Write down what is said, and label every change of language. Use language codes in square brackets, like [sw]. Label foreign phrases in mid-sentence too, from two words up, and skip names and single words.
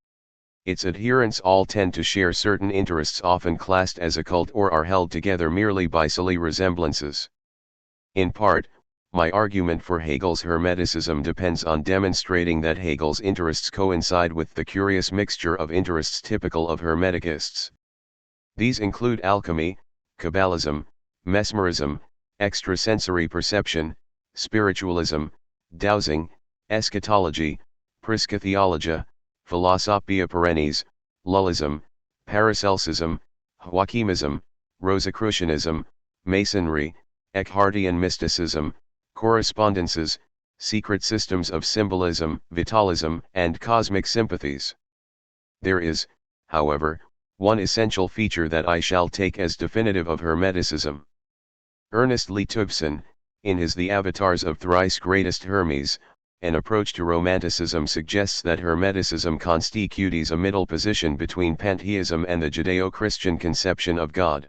[en] Its adherents all tend to share certain interests often classed as occult or are held together merely by silly resemblances. In part, my argument for Hegel's Hermeticism depends on demonstrating that Hegel's interests coincide with the curious mixture of interests typical of Hermeticists. These include alchemy, Kabbalism, mesmerism, extrasensory perception, spiritualism, dowsing, eschatology, psychotheology, philosophia perennis, lullism, paracelsusm, Joachimism, Rosicrucianism, Masonry, Eckhartian mysticism, correspondences, secret systems of symbolism, vitalism, and cosmic sympathies. There is, however, one essential feature that I shall take as definitive of Hermeticism. Ernest Lee Tubson, in his The Avatars of Thrice Greatest Hermes, an approach to Romanticism suggests that Hermeticism constitutes a middle position between pantheism and the Judeo-Christian conception of God.